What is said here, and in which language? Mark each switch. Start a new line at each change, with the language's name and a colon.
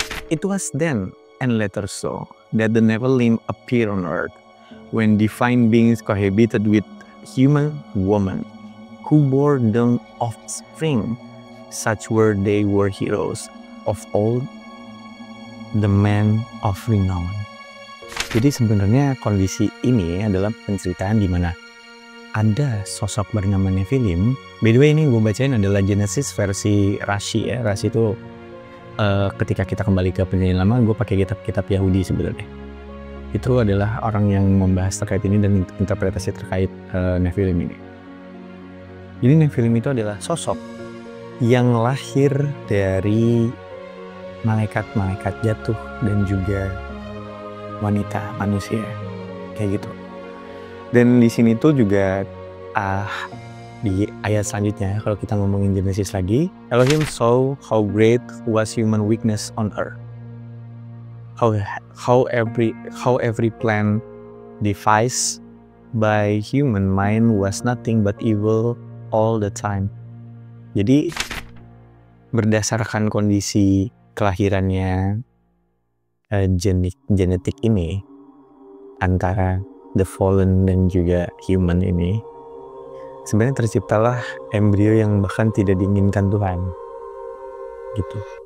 English: It was then and later so that the Nephilim appear on earth when divine beings cohabited with human woman who bore them offspring. Such were they were heroes of old, the men of renown.
Indonesian: Jadi sebenarnya kondisi ini adalah penceritaan di mana ada sosok bernama Nephilim.
English: By the way
Indonesian: ini gue bacain adalah Genesis versi Rashi ya. Rashi itu ketika kita kembali ke perjanjian lama gue pakai kitab Yahudi sebenarnya. Itu adalah orang yang membahas terkait ini dan interpretasi terkait Nephilim ini. Jadi Nephilim itu adalah sosok yang lahir dari malaikat-malaikat jatuh dan juga wanita manusia kayak gitu. Dan di sini tuh juga di ayat selanjutnya kalau kita ngomongin Genesis lagi,
English: Elohim saw how great was human weakness on earth. How every plan devised by human mind was nothing but evil all the time.
Indonesian: Jadi berdasarkan kondisi kelahirannya genetik ini antara
English: the fallen
Indonesian: dan juga human ini, sebenarnya terciptalah embrio yang bahkan tidak diinginkan Tuhan gitu.